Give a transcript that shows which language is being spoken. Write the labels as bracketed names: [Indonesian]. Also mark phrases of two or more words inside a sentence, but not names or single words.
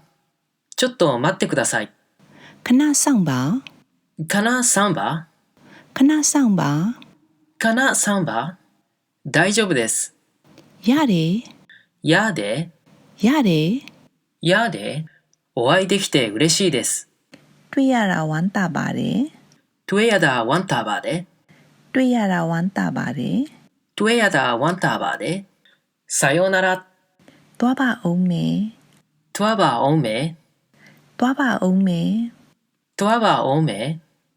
[Japanese] ちょっと待ってください。 [Burmese] ခဏဆောင်ပါ ခဏစောင့်ပါ. ခဏဆောင်ပါ ခဏစောင့်ပါ. [Japanese] 大丈夫です。 [Burmese] ရတယ် やーで。 ရတယ် やーで。 [Japanese] お会いできて嬉しいです。 [Burmese] တွေ့ရတာဝမ်းသာပါတယ် တွေ့ရတာဝမ်းသာပါတယ်. တွေ့ရတာဝမ်းသာပါတယ် တွေ့ရတာဝမ်းသာပါတယ်. [Japanese] さようなら。 [Burmese] သွားပါအောင်မယ် သွားပါအုံးမယ်. သွားပါအောင်မယ် သွားပါအုံးမယ်.